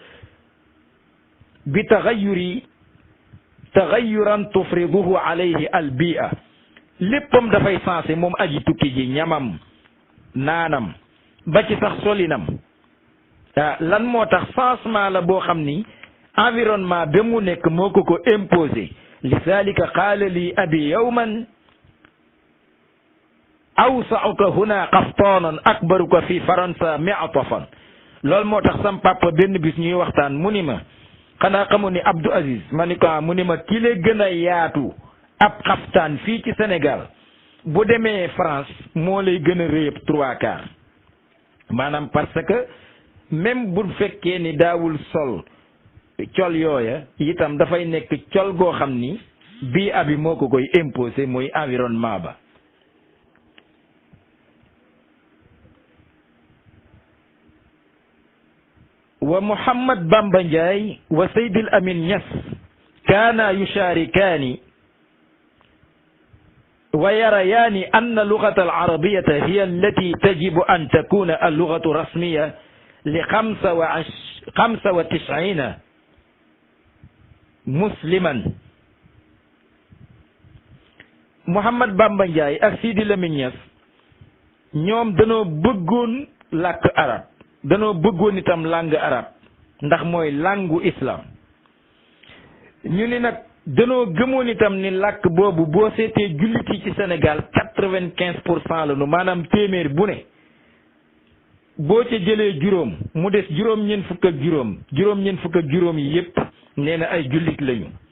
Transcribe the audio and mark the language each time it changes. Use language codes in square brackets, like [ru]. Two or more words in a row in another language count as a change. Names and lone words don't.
[ar] بتغيرات تفرضها عليه البيئة [wo] léppam dafay sensé moom aji tukki ji ñamam naanam ba ci sax solinam lan moo tax changement la boo xam ni environnement ba mu nekk moo ko imposé [ar] لذلك قال لي أبي يوما أوسعك هنا قفطانا أكبرك في فرنسا معطفا [wo] loolu moo tax sam papa benn bis ñuy waxtaan mu ni ma xanaa xamu ni Abdou Aziz ma ni ko mu ni ma ki la gën a yaatu ab xaftaan fii ci Sénégal bu demee France moo lay gën a rëyëb 3/4 maanaam [fr] parce que même [wo] bu fekkee ni daawul sol col yooya itam dafay nekk col goo xam ni bii abi moo ko koy imposé muy environnement ba [ar] ومحمد بامبا انجاي وسيد الأمين نياس كانا يشتركان ويريان أن اللغة العربية هي التي يجب أن تكون اللغة الرسمية ل 95 مسلما [wo] Muhammad Bamba Ndiaye ak Seydil Amin Niass ñoom danoo bëggoon làkk arab danoo bëggoon itam [fr] langue arabe [wo] ndax mooy langu islam ñu ni nag danoo gëmoon itam ni làkk boobu boo seetee jullit yi ci Sénégal 95% la nu maanaam téeméer bu ne boo ca jëlee juróom mu des juróom-ñeent fukk ak juróom yi yépp nee na ay jullit lañu